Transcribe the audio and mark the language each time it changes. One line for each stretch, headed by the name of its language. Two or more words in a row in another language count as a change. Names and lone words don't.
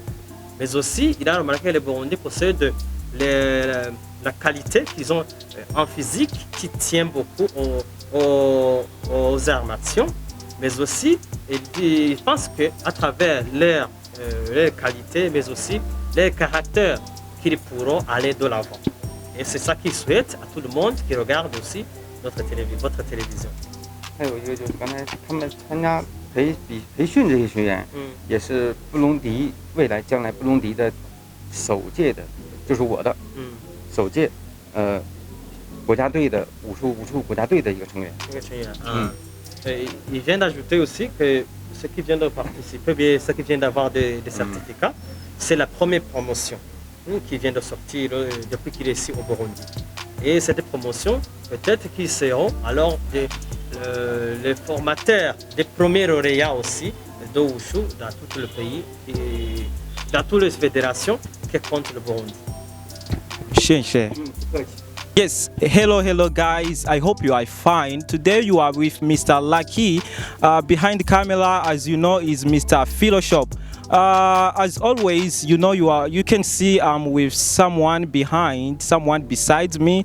French: Mais aussi, il a remarqué que les Burundais possèdent la qualité qu'ils ont en physique qui tient beaucoup aux arts martiaux. Mais aussi, il pense qu'à travers leur qualité, mais aussi leur caractère, qu'ils pourront aller de l'avant. Et c'est ça qu'il souhaite à tout le monde qui regarde aussi votre télévision.
Chinese: 还有一个就是刚才他们参加培训这些学员，也是布隆迪将来布隆迪的首届的，就是我的，首届国家队的武术国家队的一个成员。
French: Et il vient d'ajouter aussi que ceux qui viennent de participer, bien ceux qui viennent d'avoir des certificats, c'est la première promotion qui vient de sortir depuis qu'il est ici au Burundi. Et cette promotion, peut-être qu'ils seront alors les formateurs des premiers lauréats aussi de Wushu dans tout le pays et dans toutes les fédérations qui comptent le Burundi.
English: Yes, hello guys, I hope you are fine. Today you are with Mr. Lucky. Behind the camera, as you know, is Mr. Philoshop. As always, you know, you can see I'm with someone besides me.